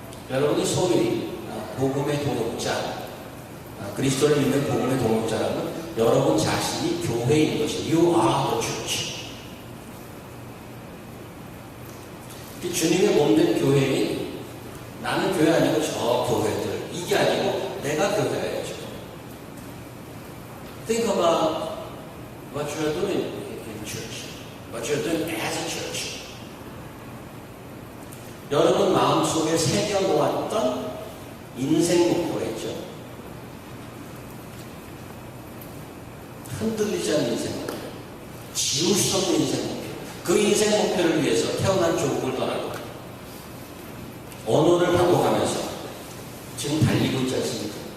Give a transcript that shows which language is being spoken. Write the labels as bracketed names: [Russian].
[Korean] 여러분이 소위 복음의 동역자, 그리스도를 믿는 복음의 동역자라면 여러분 자신이 교회인 것이 [English] You are the church. [Korean] 주님의 몸된 교회인 나는 교회 아니고 저 교회들 이게 아니고 내가 교회예요. [English] Think about what you are doing in church, what you are doing as a church. [Korean] 여러분 마음속에 새겨놓았던 인생 목표가 있죠. 흔들리지 않는 인생 목표, 지울 수 없는 인생 목표. 그 인생 목표를 위해서 태어난 조국을 떠나고 언어를 바꿔가면서 지금 달리고 있지 않습니까?